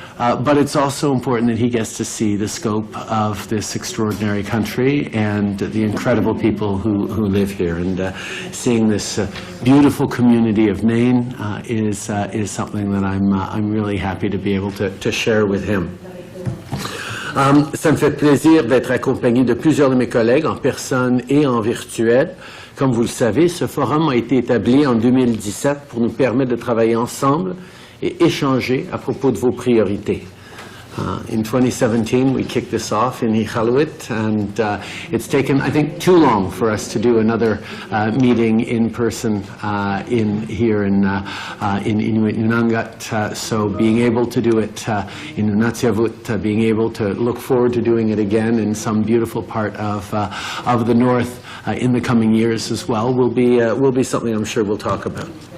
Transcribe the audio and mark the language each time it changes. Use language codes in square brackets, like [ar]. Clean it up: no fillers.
[en] But it's also important that he gets to see the scope of this extraordinary country and the incredible people who live here. And seeing this beautiful community of Nain is something that I'm really happy to be able to share with him. [fr] Ça me fait plaisir d'être accompagné de plusieurs de mes collègues en personne et en virtuel. Comme vous le savez, ce forum a été établi en 2017 pour nous permettre de travailler ensemble et échanger à propos de vos priorités. [en] In 2017, we kicked this off in Iqaluit, and it's taken, I think, too long for us to do another meeting in person here in Inuit Nunangat. So being able to do it in Nunatsiavut, being able to look forward to doing it again in some beautiful part of the north in the coming years as well will be something I'm sure we'll talk about.